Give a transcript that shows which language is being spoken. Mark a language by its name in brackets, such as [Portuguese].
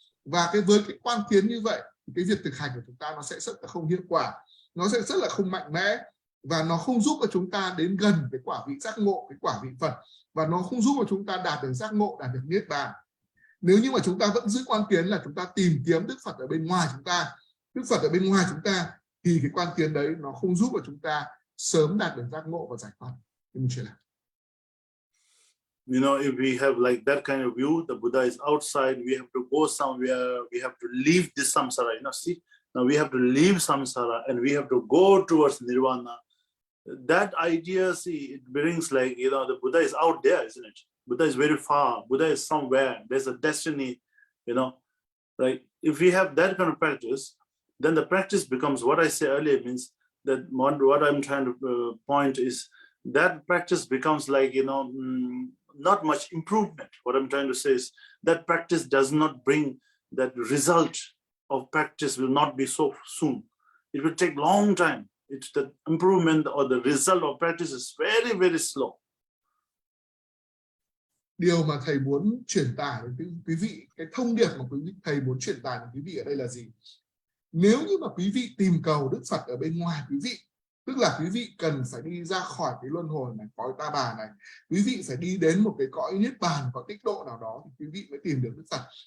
[Vietnamese] Và với cái quan kiến như vậy, thì cái việc thực hành của chúng ta nó sẽ rất là không hiệu quả, nó sẽ rất là không mạnh mẽ, và nó không giúp cho chúng ta đến gần cái quả vị giác ngộ, cái quả vị Phật, và nó không giúp cho chúng ta đạt được giác ngộ, đạt được niết bàn. Nếu như mà chúng ta vẫn giữ quan kiến là chúng ta tìm kiếm Đức Phật ở bên ngoài chúng ta, Đức Phật ở bên ngoài chúng ta, thì cái quan kiến đấy nó không giúp cho chúng ta sớm đạt được giác ngộ và giải thoát. [English] If we have like that kind of view, the Buddha is outside, we have to go somewhere, we have to leave this samsara. See, now we have to leave samsara and we have to go towards nirvana. That idea, see, it brings like, the Buddha is out there, isn't it? Buddha is very far. Buddha is somewhere. There's a destiny, right? If we have that kind of practice, then the practice becomes, what I said earlier means that what I'm trying to point is that practice becomes like, not much improvement. What I'm trying to say is that practice does not bring that result of practice will not be so soon. It will take long time. It's the improvement or the result of practice is very, very slow. [Vietnamese] Điều mà thầy muốn truyền tải đến quý vị, cái thông điệp mà thầy muốn truyền tải đến quý vị ở đây là gì? Nếu như mà quý vị tìm cầu Đức Phật ở bên ngoài quý vị, tức là quý vị cần phải đi ra khỏi cái luân hồi này, cõi ta bà này, quý vị phải đi đến một cái cõi niết bàn, có tịnh độ nào đó thì quý vị mới tìm được Đức Phật.